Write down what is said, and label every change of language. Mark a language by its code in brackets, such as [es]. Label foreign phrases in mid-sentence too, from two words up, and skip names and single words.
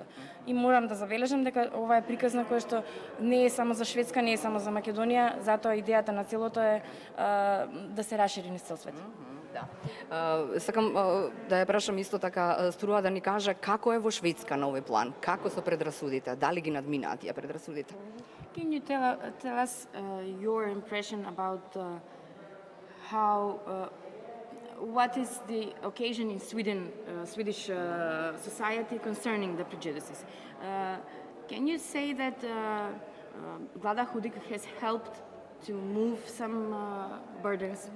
[mk] И морам да забележам дека ова е приказна која што не е само за Шведска, не е само за Македонија, затоа идејата на целото е да се расшири низ цел свет. Сакам да ја прашам исто така Струа да ни каже како е во Шведска на овој план, како со предрасудите, дали ги надминаат тие предрасудите? [en] Can you tell us your impression about how what is the occasion in Swedish society concerning the prejudices? Can you say that Glada Hudik has helped to move some burdens.